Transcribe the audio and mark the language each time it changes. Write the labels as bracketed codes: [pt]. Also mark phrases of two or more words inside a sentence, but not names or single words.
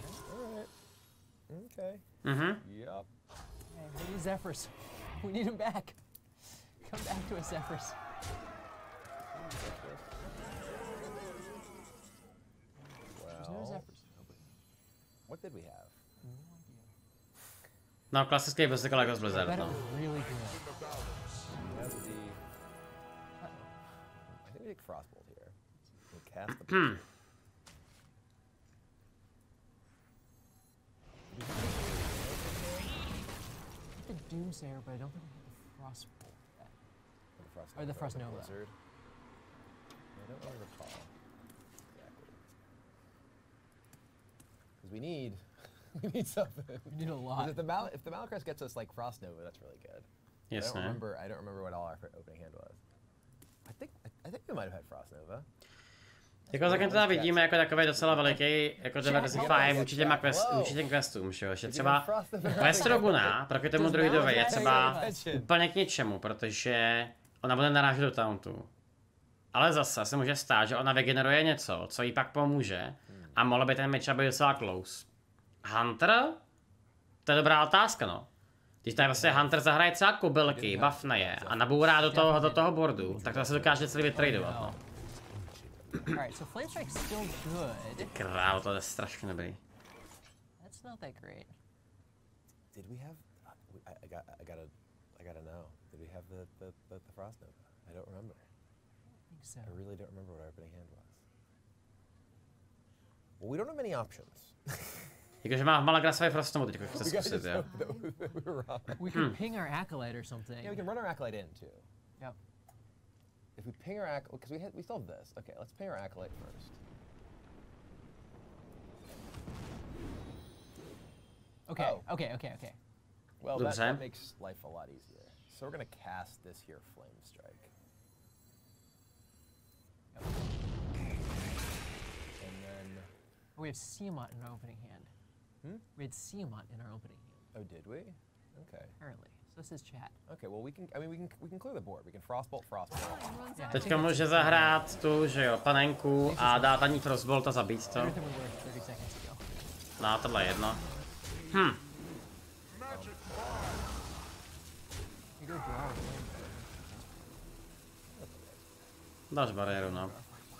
[en] Alright. Okay. Yup. Hey, we need Zephyrus. We need him back. Come back to us, Zephyrus. There's no Well, Zephyrus. Nobody. what did we have? [cs] No, klasický prostě jako z Blizzard, [en] That [cs] no. [en] was really good. We have the. I think we take Frostbolt here. We'll cast the. The Doomsayer, but I don't think we have the Frostbolt yet. Or the Frost Nova. Blizzard. I don't really recall. Exactly. Because we need. We need something. We need a 'Cause lot. if the Malacrest gets us like Frost Nova, that's really good. Yes, I don't remember what all our opening hand was. I think we might have had Frost Nova. [cs] Jako zatím teda vidíme jako takový docela veliký jako diversify vůči těm questům, že jo, že třeba quest Roguna proti tomu druidovi je třeba úplně k ničemu, protože ona bude narážet do tauntu. Ale zase se může stát, že ona vygeneruje něco, co jí pak pomůže a mohlo by ten matchup být docela close. Hunter? To je dobrá otázka, no. Když tady vlastně Hunter zahraje třeba kobylky, buffne je a nabourá do toho boardu, tak to se dokáže celý vytradovat, no. [en] Alright, so Flame Strike's still good. [cs] Král, to je strašně dobrý. [en] That's not that great. Did we have? I gotta know. Did we have the Frost Nova? I don't remember. I think so. I really don't remember what our opening hand was. Well, we don't have many options. [cs] Jakože má Malagrasový Frostomu teďko chce zkusit, jo. [en] We could ping our Acolyte or something. Yeah, we can run our Acolyte in too. Yep. If we ping our Acolyte, because we still have this. Okay, let's ping our Acolyte first. Okay, Oh. okay. Well, Do the that same? makes life a lot easier. So we're gonna cast this here Flame Strike. Yep. And then, We have Siamot in our opening hand. We had Siamot in our opening hand, oh, did we? Okay. apparently. So this is chat. Okay. Well, we can clear the board. We can Frostbolt. Yeah, I [cs] Teďka [en] think [cs] může zahrát tu, že jo, panenku a dát ani Frostbolt a zabít to. [en] everything would work 30 seconds ago. [cs] No, tohle je jedno. [en] You go draw. [cs] Dáš bariéru, no.